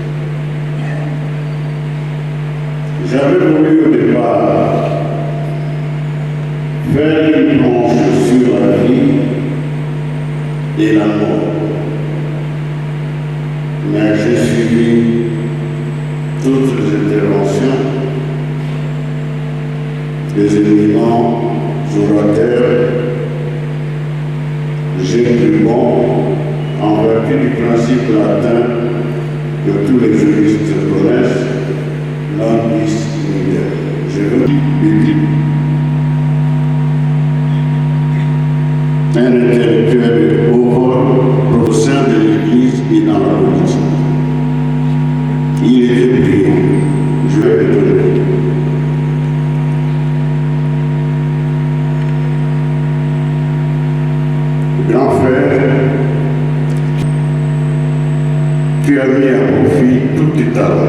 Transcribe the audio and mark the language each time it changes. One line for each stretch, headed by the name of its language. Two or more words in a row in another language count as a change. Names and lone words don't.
French: J'avais voulu au départ faire une planche sur la vie et la mort, mais j'ai suivi toutes les interventions des éminents orateurs. J'ai cru bon, en vertu du principe latin que tous les juristes connaissent,
Latin: non bis in idem.
French: Je veux dire un intellectuel de haut vol, au sein de l'Église et dans la politique. Il était brillant, je vais le donner. Grand frère, tu as mis à profit tout tes talents.